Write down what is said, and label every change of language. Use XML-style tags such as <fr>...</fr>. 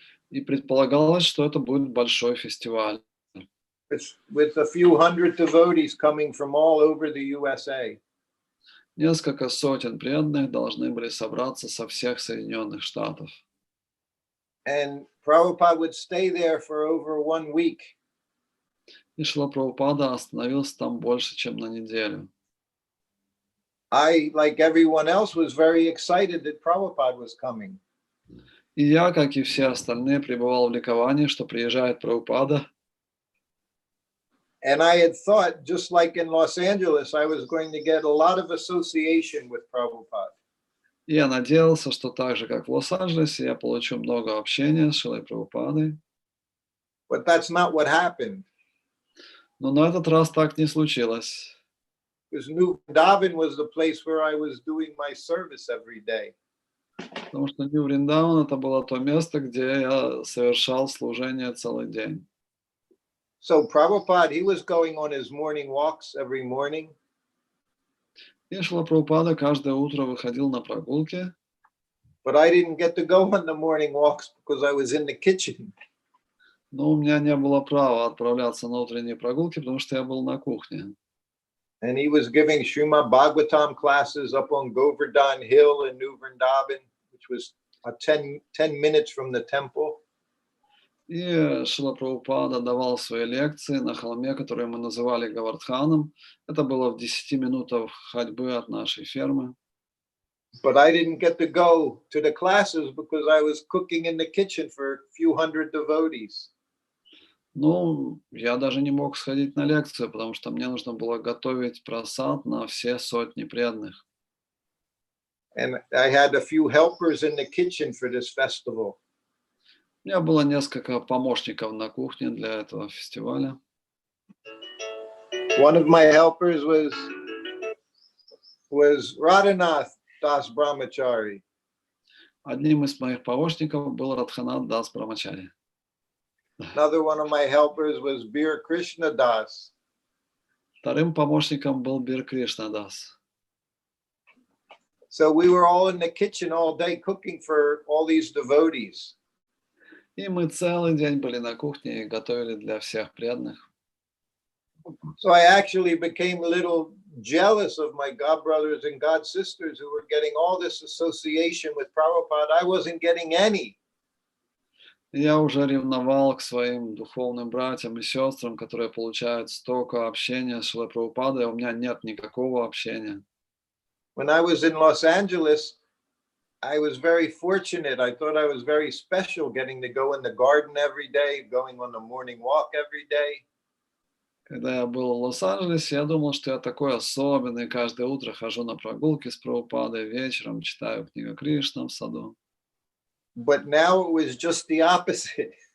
<ru>И предполагалось, что это будет большой фестиваль.</ru> <en>With a few hundred devotees coming from all over the USA.</en> <ru>Несколько сотен преданных должны были собраться со всех Соединенных Штатов.</ru> <en>And Prabhupada would stay there for over 1 week.</en> <ru>И Шрила Прабхупада остановился там больше, чем на неделю.</ru> <en>I, like everyone else, was very excited that Prabhupada was coming.</en> <ru>И я, как и все остальные, пребывал в ликовании, что приезжает Прабхупада.</ru> <en>And I had thought, just like in Los Angeles, I was going to get a lot of association with Prabhupada.</en> <ru>И я надеялся, что так же, как в Лос-Анджелесе, я получу много общения с Шрилой Прабхупадой.</ru> <en>But that's not what happened.</en> <ru>Но на этот раз так не случилось.</ru> <en>Because New Vrindavan was the place where I was doing my service every day.</en> <ru>Потому что Нью-Вриндаван — это было то место, где я совершал служение целый день.</ru> <en>So Prabhupada, he was going on his morning walks every morning.</en> <ru>И Шрила Прабхупада каждое утро выходил на прогулки.</ru> <en>But I didn't get to go on the morning walks because I was in the kitchen.</en> <ru>Но у меня не было права отправляться на утренние прогулки, потому что я был на кухне.</ru> <en>And he was giving Srimad Bhagavatam classes up on Govardhan Hill in New Vrindavan, which was 10 minutes from the temple.</en> <ru>И Шрила Прабхупада давал свои лекции на холме, который мы называли Гавардханом. Это было в 10 минутах ходьбы от нашей фермы.</ru> <en>But I didn't get to go to the classes because I was cooking in the kitchen for a few hundred devotees.</en> <ru>Ну, я даже не мог сходить на лекцию, потому что мне нужно было готовить прасад на все сотни преданных.</ru> <en>And I had a few helpers in the kitchen for this festival.</en> <ru>У меня было несколько помощников на кухне для этого фестиваля.</ru> <en>One of my helpers was Radhanath Das Brahmachari.</en> <ru>Одним из моих помощников был Радханат Дас Брамачари.</ru> <en>Another one of my helpers was Bir Krishna Das.</en> <ru>Вторым помощником был Бир Кришна Дас.</ru> <en>So we were all in the kitchen all day cooking for all these devotees.</en> <ru>И мы целый день были на кухне и готовили для всех преданных.</ru> <en>So I actually became a little jealous of my god brothers and god sisters who were getting all this association with Prabhupada. I wasn't getting any.</en> <ru>Я уже ревновал к своим духовным братьям и сестрам, которые получают столько общения с Шрилой Прабхупадой, а у меня нет никакого общения.</ru> <en>When I was in Los Angeles, I was very fortunate. I thought I was very special getting to go in the garden every day, going on a morning walk every day.</en> <ru>Когда я был в Лос-Анджелесе, я думал, что я такой особенный. Каждое утро хожу на прогулки с Прабхупадой, вечером читаю книгу Кришна в саду.</ru> <en>But now it was just the opposite.</en>